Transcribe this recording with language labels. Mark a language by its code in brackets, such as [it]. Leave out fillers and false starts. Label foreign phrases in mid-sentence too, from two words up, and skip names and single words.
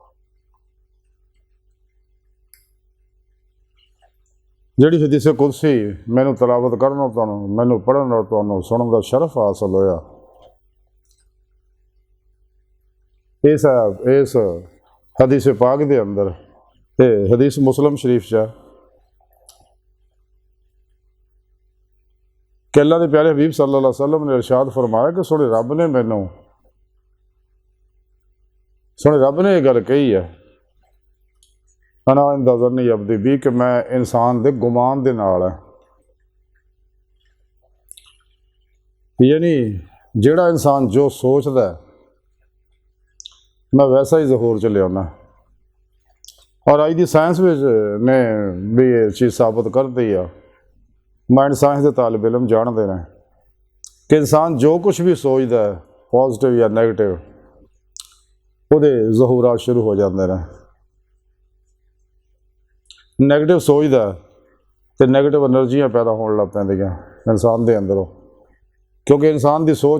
[pa] ਜਿਹੜੀ ਹਦੀਸ ਕੁਦਸੀ ਮੈਨੂੰ ਤਲਾਵਤ ਕਰਨਾ ਤੁਹਾਨੂੰ ਮੈਨੂੰ ਪੜ੍ਹਨ ਔਰ ਤੁਹਾਨੂੰ ਸੁਣਨ ਕਾ ਸ਼ਰਫ਼ ਹਾਸਿਲ ਹੋਇਆ ਇਸ ਹਦੀਸ ਪਾਕ ਦੇ ਅੰਦਰ ਤੇ ਹਦੀਸ ਮੁਸਲਿਮ ਸ਼ਰੀਫ਼ ਚ ਕਿ ਅੱਲਾਹ ਕੇ ਪਿਆਰੇ ਹਬੀਬ [ar] صلى الله عليه وسلم [pa] ਨੇ ਇਰਸ਼ਾਦ ਫ਼ਰਮਾਇਆ ਕਿ ਸੋਨੇ ਰੱਬ ਨੇ ਯਹ ਗੱਲ ਕਹੀ ਹੈ [ar] أنا عند ظن عبدي بي [pa] ਕਿ ਮੈਂ ਇਨਸਾਨ ਦੇ ਗੁਮਾਨ ਦੇ ਨਾਲ ਹੈ। ਯਾਨੀ ਜਿਹੜਾ ਇਨਸਾਨ ਜੋ ਸੋਚਦਾ ਹੈ ਮੈਂ ਵੈਸਾ ਹੀ ਜ਼ਹੂਰ ਚ ਲਿਆਨਾ। ਔਰ ਅੱਜ ਦੀ ਸਾਇੰਸ ਨੇ ਭੀ ਯੇ ਚੀਜ਼ ਸਾਬਿਤ ਕਰ ਦੀ ਹੈ। [en] mind science [ur] کے طالب علم جانتے ہیں کہ انسان جو کچھ بھی سوچتا ہے پازیٹو یا نیگیٹو وہ ظہورات شروع ہو جاتے ہیں. نیگیٹو سوچتا تو نیگیٹو انرجیاں پیدا ہونے لگ پیندیاں انسان کے اندروں، کیونکہ انسان کی سوچ